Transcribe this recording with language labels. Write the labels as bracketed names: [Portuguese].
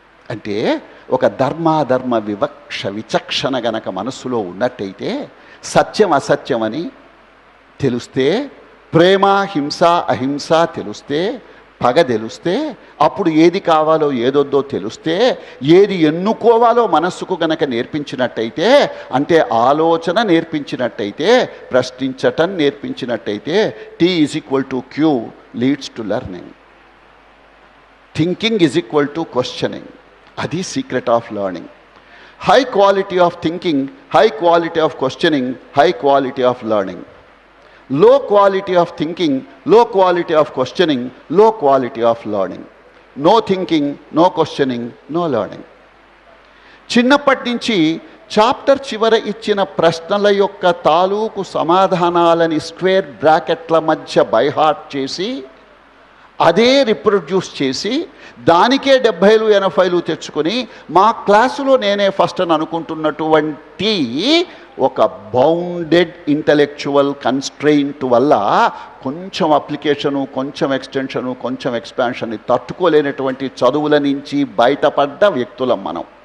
[Telugu] అంటే ఒక ధర్మాధర్మ విచక్షణ గనక మనస్సులో ఉన్నట్టయితే, సత్యం అసత్యం అని తెలిస్తే, ప్రేమ హింస అహింస తెలిస్తే, పగ తెలిస్తే, అప్పుడు ఏది కావాలో ఏదొద్దో తెలిస్తే, ఏది ఎన్నుకోవాలో మనస్సుకు గనక నేర్పించినట్టయితే, అంటే ఆలోచన నేర్పించినట్టయితే, ప్రశ్నించటం నేర్పించినట్టయితే, T=Q [English] Leads to learning. Thinking = questioning. అది secret of learning. High quality of thinking, high quality of questioning, high quality of learning. Low quality of thinking, low quality of questioning, low quality of learning. No thinking, no questioning, no learning. [Telugu] చిన్నప్పటి నుంచి chapter చివర ఇచ్చిన ప్రశ్నల యొక్క తాలూకు సమాధానాలని square బ్రాకెట్ల మధ్య by heart చేసి, అదే రిప్రొడ్యూస్ చేసి, దానికే 70లు 80లు తెచ్చుకొని మా క్లాసులో నేనే ఫస్ట్ అని అనుకుంటున్నటువంటి ఒక బౌండెడ్ ఇంటలెక్చువల్ కన్స్ట్రెయింట్ వల్ల కొంచెం అప్లికేషను, కొంచెం ఎక్స్టెన్షను, కొంచెం ఎక్స్పాన్షన్ని తట్టుకోలేనటువంటి చదువుల నుంచి బయటపడ్డ వ్యక్తులం మనం.